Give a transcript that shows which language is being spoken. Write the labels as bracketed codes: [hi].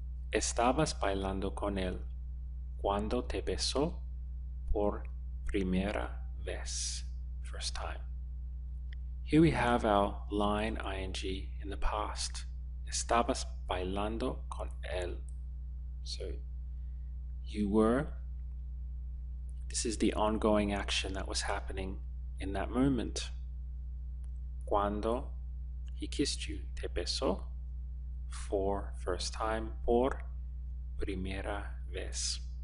[es] Estabas bailando con él cuando te besó por primera vez. [en] First time. Here we have our line ing in the past. [es] Estabas bailando con él. [en] So you were, this is the ongoing action that was happening in that moment. [es] Cuando [en] he kissed you, [es] te besó, [en] for first time, [es] por primera vez.